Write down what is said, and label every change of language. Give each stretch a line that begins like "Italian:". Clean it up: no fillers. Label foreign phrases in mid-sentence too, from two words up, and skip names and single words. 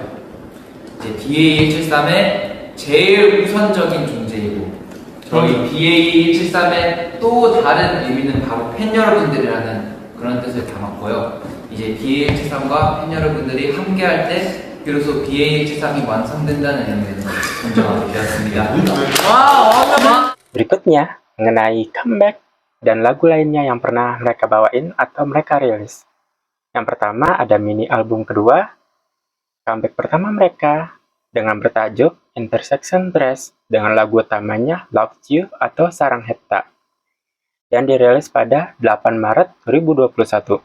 Korean: 이제 BA173의 제일 우선적인 존재이고 저희 BA173의 또 다른 의미는 바로 팬 여러분들이라는 그런 뜻을 담았고요. 이제 BA173과 팬 여러분들이 함께할 때 비로소 BA173이 완성된다는 의미에서 선정하게 되었습니다.
Indonesian: Berikutnya, mengenai comeback dan lagu lainnya yang pernah mereka bawain atau mereka rilis. Yang pertama ada mini album kedua, comeback pertama mereka dengan bertajuk Intersection Dress dengan lagu utamanya Love You atau Sarang Hetta yang dirilis pada 8 Maret 2021.